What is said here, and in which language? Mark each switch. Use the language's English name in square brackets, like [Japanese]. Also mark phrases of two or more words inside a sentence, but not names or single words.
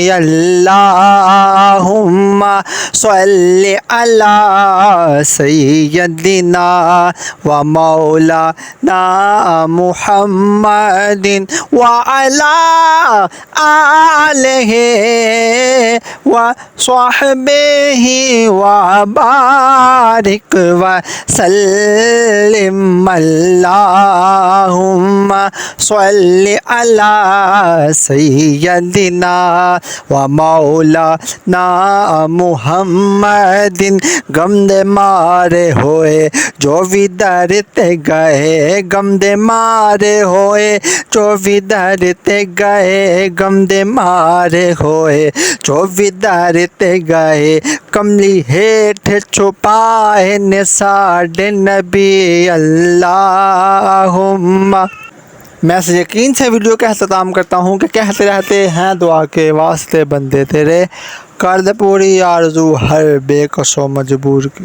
[Arabic] اللهم صل على سيدنا ومولانا محمد وعلى آله وصحبه وبارك وسلم. اللهم صل على سيدنا ومولانا محمد. [Punjabi] ਗ਼ਮ ਦੇ ਮਾਰੇ ਹੋਏ ਜੋ ਵੀ ਦਰ ਤੇ ਗਏ, ਗ਼ਮ ਦੇ ਮਾਰੇ ਹੋਏ ਜੋ ਵੀ ਦਰ ਤੇ ਗਏ, ਗ਼ਮ ਦੇ ਮਾਰੇ ਹੋਏ ਜੋ ਵੀ ਦਰ ਤੇ ਗਏ, ਕਮਲੀ ਹੇਠ ਛੁਪਾਏ ਨੇ ਸਾਡੇ ਨਬੀ। [Arabic] अल्लाहुम्मा। [Urdu] میں اس یقین سے ویڈیو کا اختتام کرتا ہوں کہ کہتے رہتے ہیں دعا کے واسطے بندے تیرے، کر دے پوری آرزو ہر بیکس و مجبور کی.